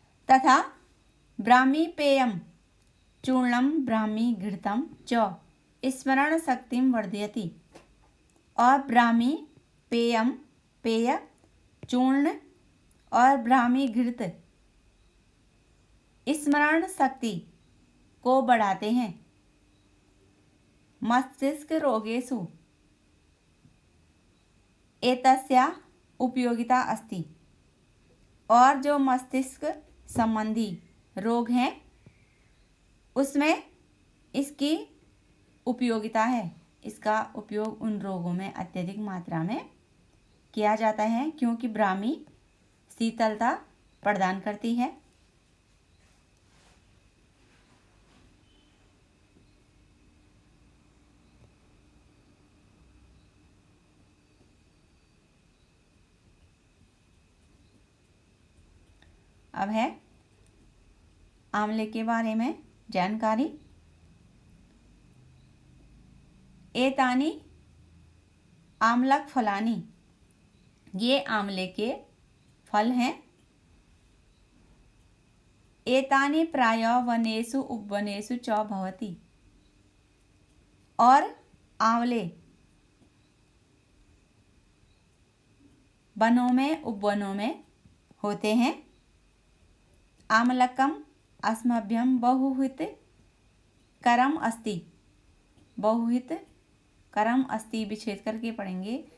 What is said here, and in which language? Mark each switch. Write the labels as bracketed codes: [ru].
[sa] तथा ब्राह्मी पेयम चूर्णम ब्राह्मी घृतम च स्मरण शक्तिम वर्धयति। [hi] और ब्राह्मी पेय चूर्ण और ब्राह्मी घृत स्मरण शक्ति को बढ़ाते हैं। [sa] मस्तिष्क रोगेषु एतस्या उपयोगिता अस्ति। [hi] और जो मस्तिष्क संबंधी रोग हैं उसमें इसकी उपयोगिता है। इसका उपयोग उन रोगों में अत्यधिक मात्रा में किया जाता है, क्योंकि ब्राह्मी शीतलता प्रदान करती है। अब है आंवले के बारे में जानकारी। [sa] एतानी आम्लक फलानी, [hi] ये आंवले के फल हैं। [sa] एतानी प्रायः वनेषु उपवनेषु च भवति। [hi] और आंवले वनों में, उपवनों में होते हैं। [sa] आमलकम अस्मभ्यम बहुहित करम अस्ति, बहुहित करम अस्ति [hi] विच्छेद करके पढ़ेंगे।